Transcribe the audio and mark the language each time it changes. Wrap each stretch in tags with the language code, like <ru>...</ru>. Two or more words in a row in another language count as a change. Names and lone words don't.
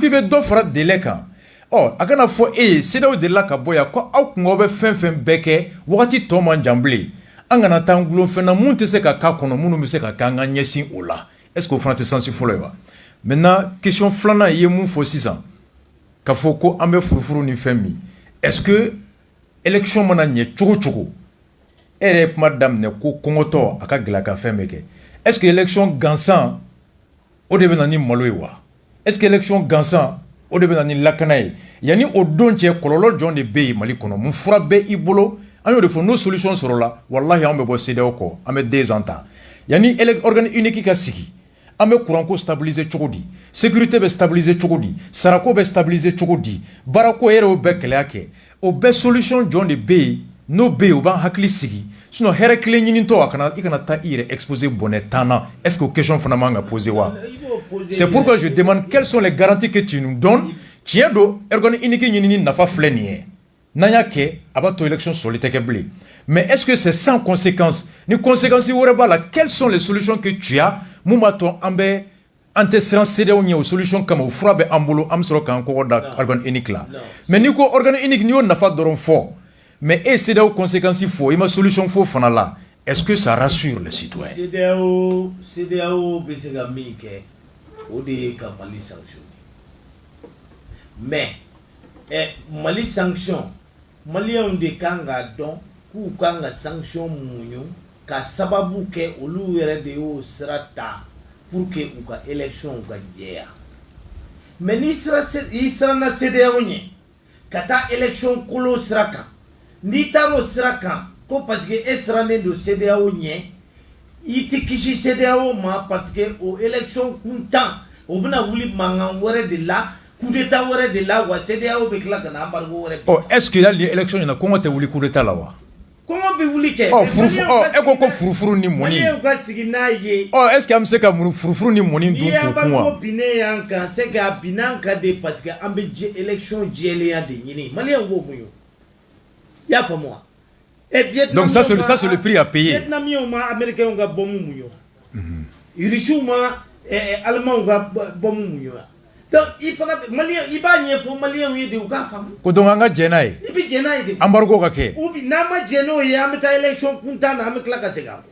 <bm>i bɛ dɔ fara délai kan a kana fɔ e ye CEDEAO delila ka bɔ yan ko aw kungo bɛ fɛn fɛn bɛɛ kɛ wagati tɔ man jan bilen an kana taa gulon fɛn na mun tɛ se ka k'a kɔnɔ minnu bɛ se ka k'an ka ɲɛsin o la</bm> <fr>est ce que</fr> <bm>o fana tɛ sansi fɔlɔ ye wa maintenant question filanan i ye mun fɔ sisan ka fɔ ko an bɛ furufuru ni fɛn min</bm> <fr>est ce que</fr> <bm>élection mana ɲɛ cogo cogo e yɛrɛ ye kuma daminɛ ko kɔngɔtɔ a ka gɛlɛ ka fɛn bɛɛ kɛ</bm> <fr>est ce que</fr> <bm>élection gansan o de bɛ na ni malo ye wa</bm> <fr>est ce que</fr> <bm>élection gansan o de bɛ na ni lakana ye yanni o don cɛ kɔlɔlɔ jɔn de bɛ yen Mali kɔnɔ mun fura bɛ i bolo an y'o de fɔ n'o solution sɔrɔla walahi an bɛ bɔ CEDEAO kɔ an bɛ 2 ans ta yanni</bm> <fr>organe unique</fr> <bm>ka sigi an bɛ courant ko stabiliser cogo di sécurité bɛ stabiliser cogo di sarako bɛ stabiliser cogo di baarako yɛrɛ o bɛɛ gɛlɛya kɛ o bɛɛ solution jɔn de bɛ yen n'o bɛ yen o b'an hakili sigi sinon hɛrɛ kelen ɲinitɔ i kana taa i yɛrɛ exposer bɔnɛ 10 na</bm> <fr>est ce que</fr> <bm>o question fana man ka poser wa</bm> <fr>c'est pourquoi je demande quelles sont les garanties que tu nous donnes</fr> <bm>tiɲɛ don</bm> <fr>organe unique</fr> <bm>ɲinini nafa filɛ nin ye n'an y'a kɛ a b'a to élection sɔrɔli tɛ kɛ bilen</bm> <fr>mais est ce que c'est sans conséquence</fr> <bm>ni conséquence wɛrɛ b'a la</bm> <fr>quelles sont les solutions que tu as</fr> <bm>mun b'a to an tɛ siran CEDEAO ɲɛ o solution kama o fura bɛ an bolo an bɛ sɔrɔ k'an kɔkɔ da</bm> <fr>organe unique</fr> <bm>la mais n'i ko</bm> <fr>organe unique</fr> <bm>n'i y'o nafa dɔrɔn fɔ mais e CEDEAO conséquence fɔ i ma solution fɔ fana la</bm> <fr>est ce que ça rassure les citoyens</fr> <bm>CEDEAO bɛ se ka min kɛ o de ye ka Mali sanctionner mais Mali sanction Maliens de kan ka dɔn k'u kan ka sanction muɲu ka sababu kɛ olu yɛrɛ de y'o sira ta</bm> <fr>pour que</fr> <bm>u ka élection ka jɛya mais n'i siranna CEDEAO ɲɛ ka taa élection kolo sira kan n'i taar'o sira kan ko</bm> <fr>parce que</fr> <bm>e sirannen don CEDEAO ɲɛ i tɛ kisi CEDEAO ma</bm> <fr>parce que</fr> <bm>o élection kuntan o bɛna wuli mankan wɛrɛ de la</bm> <fr>coup d'état</fr> <bm>wɛrɛ de la wa CEDEAO bɛ tila ka na embargo wɛrɛ oh</bm> <fr>est ce que</fr> <bm>hali élection ɲɛna kɔngɔ tɛ wuli</bm> <fr>coup d'état</fr> <bm>la wa kɔngɔ bɛ wuli kɛ e ko ko furufuru ni mɔni Maliens ka sigi n'a ye est ce que an bɛ se ka furufuru ni mɔni dun k'u kun wa n'i ye embargo binnen y'an kan</bm> <fr>c'est que</fr> <bm>a binna an kan de</bm> <fr>parce que</fr> <bm>an bɛ élection jɛlenya de ɲini Maliens b'o muɲu i y'a faamu wa</bm> <fr>donc ça c'est le prix à payer</fr> <bm>Vietnamiens ma Américains ka bombe muɲu Russiens ma Allemands ka bombe muɲu donc il fana Malien i b'a ɲɛfɔ Maliens ye de u k'a faamu ko donc an ka jɛ n'a ye i bɛ jɛ n'a ye de embargo ka kɛ</bm> <fr>ou bien</fr> <bm>n'an ma jɛ n'o ye an bɛ taa élection kuntan na an bɛ tila ka segin a kɔ</bm>